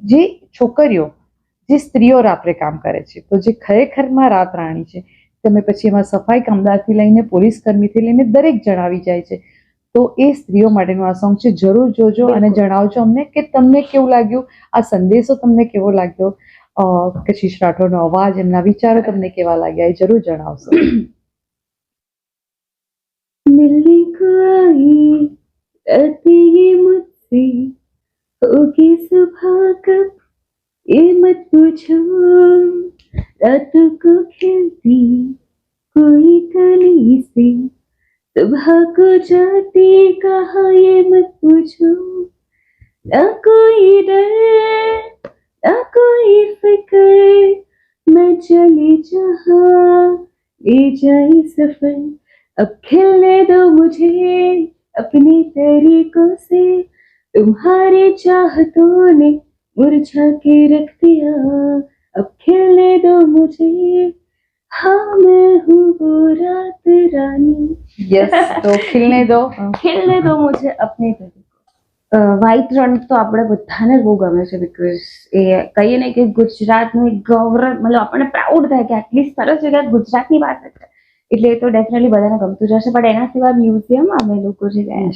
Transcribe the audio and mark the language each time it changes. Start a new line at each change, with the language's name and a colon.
Gujarati: જે છોકરીઓ, જે સ્ત્રીઓ રાત્રે કામ કરે છે, તો જે ખરેખરમાં રાત રાણી છે, તમે પછી એમાં સફાઈ કામદારથી લઈને પોલીસ કર્મીથી લઈને દરેક જણ આવી જાય છે. તો એ સ્ત્રીઓ માટેનું આ સોંગ છે, જરૂર જોજો અને જણાવજો અમને કે તમને કેવું લાગ્યું, આ સંદેશો તમને કેવો લાગ્યો, કશિશ રાઠોડનો અવાજ, એમના વિચારો તમને કેવા લાગ્યા, એ જરૂર જણાવશો.
Hindi: मिलने को आई रातें ये मुझसे होगी सुबह कब ये मत पूछो, रातों को खिलती कोई कली से सुबह को जाती कहाँ ये मत पूछो, ना कोई डर ना कोई फिक्र मैं चली जहाँ ले जाए सफर, अब खिलने दो मुझे अपने तरीकों से, तुम्हारी चाहतों ने मुरझा के रख दिया, अब खिलने दो मुझे, हाँ मैं हूँ वो रात रानी.
Gujarati: યસ, તો
Hindi: ખિલને દો મુझे अपने તરીકો.
Gujarati: વ્હાઈટ રણ તો આપણે બધાને જ બહુ ગમે છે, બીકોઝ એ કહીએ ને કે ગુજરાતનું એક ગૌરવ, મતલબ આપણને પ્રાઉડ થાય કે આટલી સરસ જગ્યા ગુજરાતની વાત છે, એટલે એ તો ડેફિનેટલી બધાને ગમતું જ હશે. પણ એના સિવાય મ્યુઝિયમ અમે લોકો જે ગયા